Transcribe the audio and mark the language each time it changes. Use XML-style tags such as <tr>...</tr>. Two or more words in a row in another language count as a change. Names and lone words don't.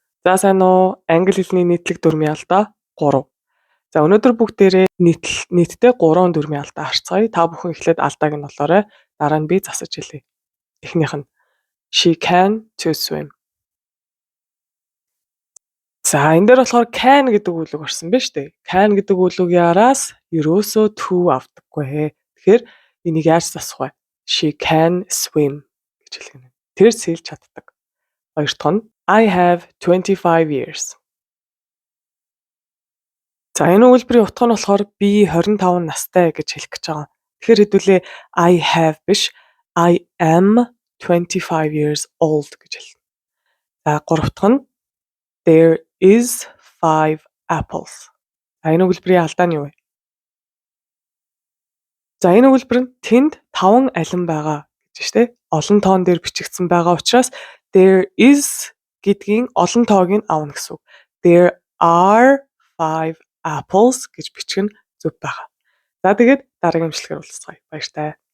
<mn>За сайн уу? Англи хэлний нийтлэг дүрмийн алдаа 3. За өнөөдөр бүгдээрээ нийтдээ 3 дүрмийн алдаа харцгаая. Та бүхэн эхлээд алдааг нь болоорой. Дараа нь би засаж хэлье. Эхнийх нь</mn> <en>She can to swim.</en> <mn>За энэ дээр болохоор can гэдэг үглэг орсон байна шүү дээ. Can гэдэг үглэгийн араас ерөөсөө to авдаггүй. Тэгэхээр энийг яаж засах вэ?</mn> <en>She can swim</en> <mn>гэж хэлэх нь. Тэр сэлж чаддаг. Хоёр дахь нь</mn> <en>I have 25 years.</en> <mn>За энэ үйлбэрийн утга нь болохоор би 25 настай гэж хэлэх гэж байгаа. Тэгэхээр хэдүүлээ</mn> <en>I have</en> <mn>биш</mn> <en>I am 25 years old</en> <mn>гэж хэлнэ. За гурав дахь нь</mn> <en>there is 5 apples.</en> <mn>Энэ үйлбэрийн алдаа нь юу вэ? За энэ үйлбэр нь тэнд 5 алин байгаа гэж штэ. Олон тоон дээр бичигдсэн байгаа учраас</mn> <en>there is</en> <mn>гэдгийн олон тоог нь авна гэсэн үг.</mn> <en>There are 5 apples</en> <mn>гэж бичих нь зөв байгаа. За тэгээд дараагийн имчилгээр уулзцгаая. Баяртай.</mn>